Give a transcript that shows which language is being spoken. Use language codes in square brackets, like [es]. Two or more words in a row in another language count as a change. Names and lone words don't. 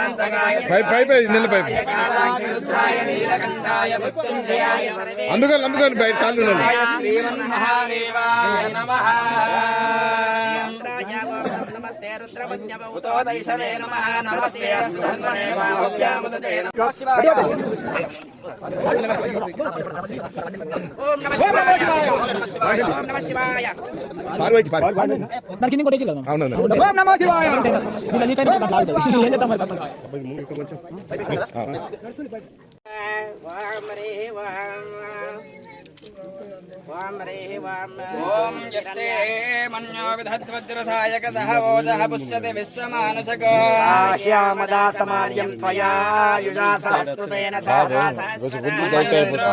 [te] అందుకని బయట కాళ్ళు [sa] श्रीमन्महादेवाय नमः उतो दैशवे नमः नमस्ते अस्तु धन्वने बाहुभ्यामुदते नमः शिवाय ओम नमः शिवाय ओम नमः शिवाय [te] పార్వతి దానికి కింద కొట్టేసి అవునవును [sa] ఓం నమో శివాయ [te] ఇలా లీక్ అయితే నాకు లాగుతుంది ఏం చేద్దాం మరి [sa] ओम यस्ते मन्यो विधद्वज्रधायकतः ओजः पुष्यते विश्वमानसको ह्यामदा समार्यं त्वया युजा सहस्कृतेन साधा सहस्रदा